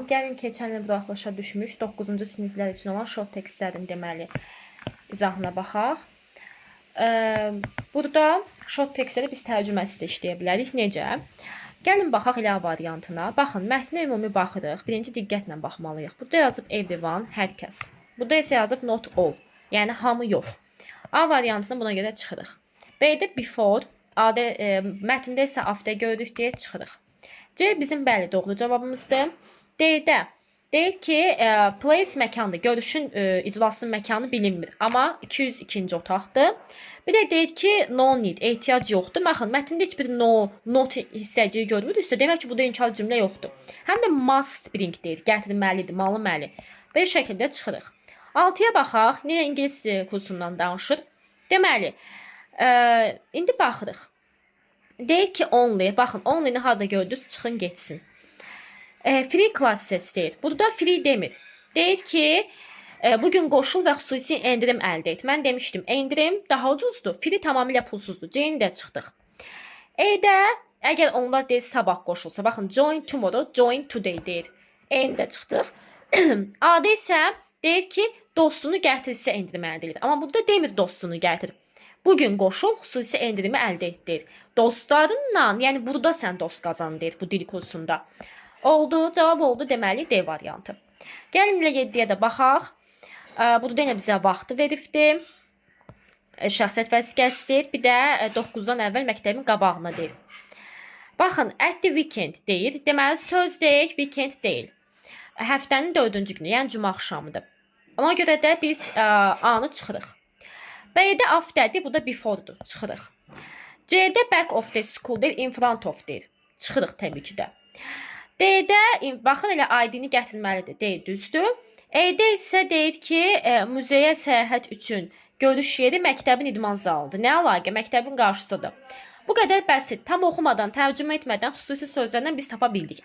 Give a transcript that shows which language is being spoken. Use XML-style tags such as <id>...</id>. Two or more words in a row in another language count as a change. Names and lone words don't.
<az>Gəlin keçən il buraxılışa düşmüş 9-cu siniflər üçün olan short tekstlərin deməli izahına baxaq. Burada short tekstləri biz tərcüməsi də işləyə bilərik. Necə? Gəlin baxaq elə A variantına. Baxın, mətnə ümumi baxırıq. Birinci diqqətlə baxmalıyıq. Burada yazıb everyone, hər kəs. Burada isə yazıb</az> <en>not all,</en> <az>yəni hamı yox. A variantını buna görə çıxırıq. B-də before, mətndə isə after gördük deyə çıxırıq. C bizim bəli doğru cavabımızdır. D-də deyir ki, place məkandır. Görüşün iclasın məkanı bilinmir. Amma 202-ci otaqdır. Bir də deyir ki,</az> <en>no need,</en> <az>ehtiyac yoxdur. Baxın, mətndə heç bir</az> <en>no, not</en> <az>hissəciyi görmürüksə, demək ki, burada inkar cümlə yoxdur. Həm də</az> <en>must bring</en> <az>deyir, gətirməlidir, malıməli. Belə şəkildə çıxırıq. 6-ya baxaq, niyə ingilis kursundan danışır? Deməli, indi baxırıq. Deyir ki, only, baxın, only-ni harada gördünüz, çıxın getsin.</az> <en>Free classes</en> <az>deyir. Burada free demir. Deyir ki, bugün qoşul və xüsusi endirim əldə et. Mən demişdim, endirim daha ucuzdur. Free tamamilə pulsuzdur. C-ni də çıxdıq. E-də, əgər onlar deyir, sabah qoşulsa, baxın,</az> <en>join tomorrow, join today deyir.</en> <az>E-ni də çıxdıq. A-da isə deyir ki, dostunu gətirsə endirim əldə edir. Amma burada demir dostunu gətir. Bugün qoşul, xüsusi endirimi əldə etdir. Dostlarınla, yəni burada sən dost qazan deyir bu dil kursunda. Oldu, cavab oldu deməli D variantı. Gəlin ilə 7-yə də baxaq. Burada yenə bizə vaxtı veribdir. Şəxsiyyət vəsiqəsidir. Bir də 9-dan əvvəl məktəbin qabağına deyir. Baxın,</az> <en>at the weekend deyir.</en> <az>Deməli, söz deyil, weekend deyil. Həftənin 4-cü günü, yəni cümə axşamıdır. Ona görə də biz A-nı çıxırıq. B-də afterdir, bu da before'dur. Çıxırıq. C-də</az> <en>back of the school</en> <az>deyir,</az> <en>in front of</en> <az>deyir. Çıxırıq təbii ki də. D-də, baxın elə ID-ni gətirməlidir. Deyir, düzdür. E-də isə deyir ki, muzeyə səyahət üçün görüş yeri məktəbin idman zalıdır. Nə əlaqə? Məktəbin qarşısıdır. Bu qədər bəsit. Tam oxumadan, tərcümə etmədən xüsusi sözlərdən biz tapa bildik.</az>